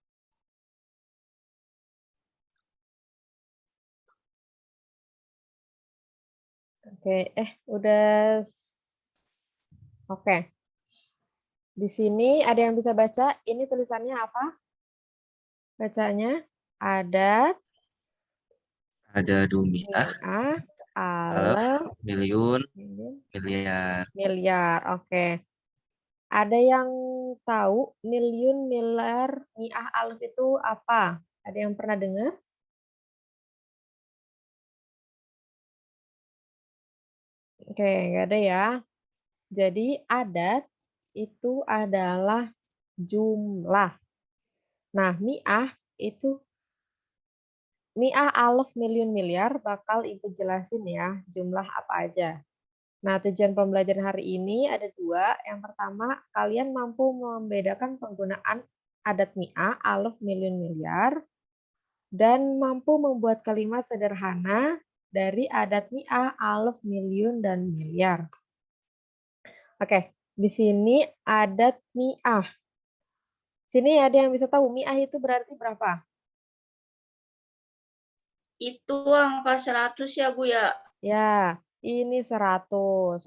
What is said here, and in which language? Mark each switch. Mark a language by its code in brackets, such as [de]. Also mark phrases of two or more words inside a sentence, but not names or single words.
[id] Oke, udah. Oke. Di sini ada yang bisa baca. Ini tulisannya apa? Bacanya ada [ar] مئة، ألف، مليون, [id] miliar. miliar. Oke. Ada yang tahu [ar] مليون، مليار، مئة، ألف [id] itu apa? Ada yang pernah dengar? Oke, nggak ada ya. Jadi adat itu adalah jumlah. Nah, mi'ah itu [ar] مئة، ألف، مليون, [id] miliar bakal Ibu jelasin ya jumlah apa aja. Nah, tujuan pembelajaran hari ini ada dua. Yang pertama, kalian mampu membedakan penggunaan adat [ar] مئة، ألف، مليون, [id] miliar, dan mampu membuat kalimat sederhana dari adat [ar] مئة، ألف، مليون, [id] dan miliar. Oke, di sini adat mi'ah. Sini ada yang bisa tahu mi'ah itu berarti berapa? Itu angka 100 ya Bu ya? Ya, ini 100.